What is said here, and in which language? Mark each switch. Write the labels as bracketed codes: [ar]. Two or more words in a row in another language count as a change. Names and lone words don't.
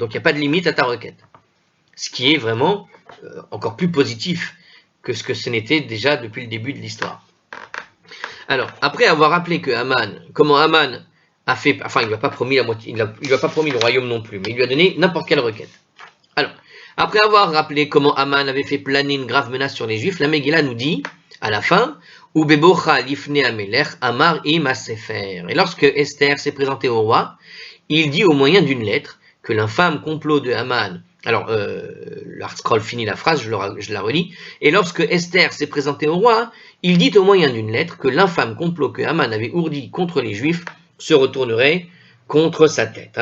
[fr] Donc il n'y a pas de limite à ta requête. Ce qui est vraiment encore plus positif que ce que ce n'était déjà depuis le début de l'histoire. Alors, après avoir rappelé que comment Aman a fait, enfin, il ne lui a pas promis la moitié, il lui a pas promis le royaume non plus, mais il lui a donné n'importe quelle requête. Alors, après avoir rappelé comment Aman avait fait planer une grave menace sur les Juifs, la Megillah nous dit, à la fin, [he] ובבאה לפני המלך אמר עם ספר. [fr] Et lorsque Esther s'est présentée au roi, il dit au moyen d'une lettre que l'infâme complot de Aman. Alors, l'article finit la phrase, je la relis. Et lorsque Esther s'est présentée au roi, il dit au moyen d'une lettre que l'infâme complot que Aman avait ourdi contre les Juifs se retournerait contre sa tête.